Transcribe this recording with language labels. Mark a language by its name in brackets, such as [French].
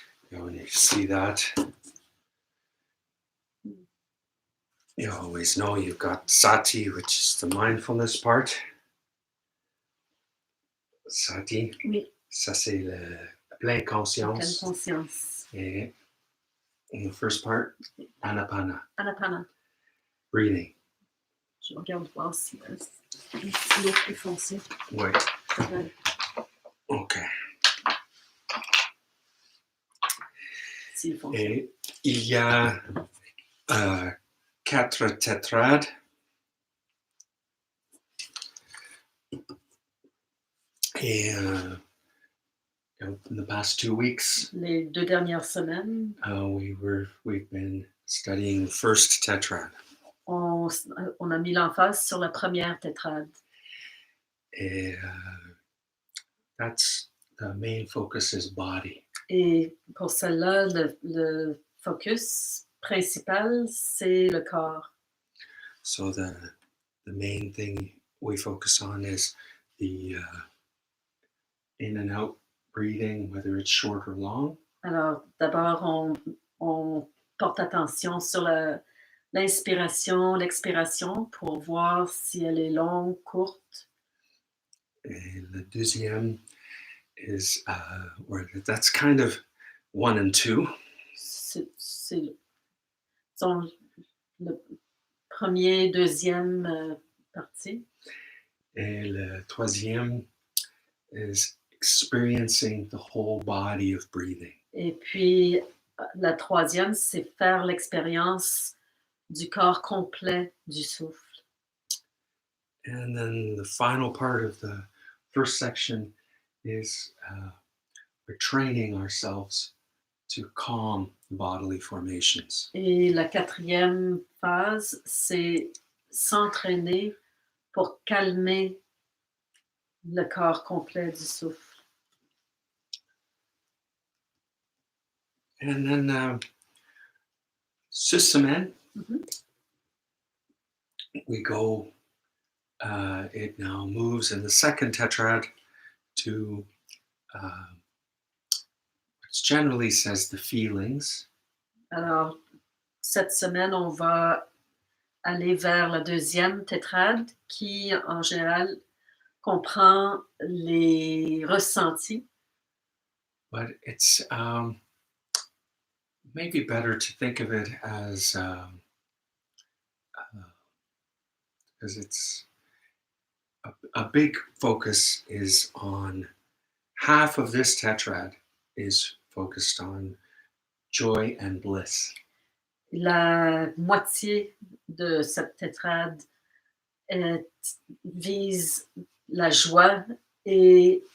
[English] When you see that, you always know you've got sati, which is the mindfulness part. Sati, [French] oui. Ça c'est la pleine conscience. Pleine conscience. [English] Et in the first part, anapana. Anapana. Breathing. [French] Je regarde voir si l'eau plus foncée. Ouais. Ouais. OK. S'il fonctionne. Et il y a 4 Tetrads. [English] Et in the past 2 weeks, [French] Les 2 dernières semaines, [English] we've been studying the first Tetrad. [French] on a mis l'emphase sur la première tétrade. [English] Et that's the main focus is body. [French] Et pour celle-là, le focus principal, c'est le corps. [English] So the main thing we focus on is the in and out breathing, whether it's short or long. [French] Alors, d'abord, on porte attention sur l'inspiration, l'expiration pour voir si elle est longue, courte. [English] Et le deuxième is, that's kind of 1 and 2. [French] C'est disons, le premier, deuxième partie. [English] Et le troisième is experiencing the whole body of breathing. [French] Et puis, la troisième, c'est faire l'expérience du corps complet du souffle. [English] And then the final part of the first section is we're training ourselves to calm bodily formations. [French] Et la quatrième phase, c'est s'entraîner pour calmer le corps complet du souffle. [English] And then cette semaine, we go, it now moves in the second tetrad to which generally says the feelings. [French] Alors, cette semaine, on va aller vers la deuxième tétrade qui, en général, comprend les ressentis. [English] But it's maybe better to think of it as because it's a big focus is on half of this tetrad is focused on joy and bliss. [French] La moitié de cette tétrade vise la joie et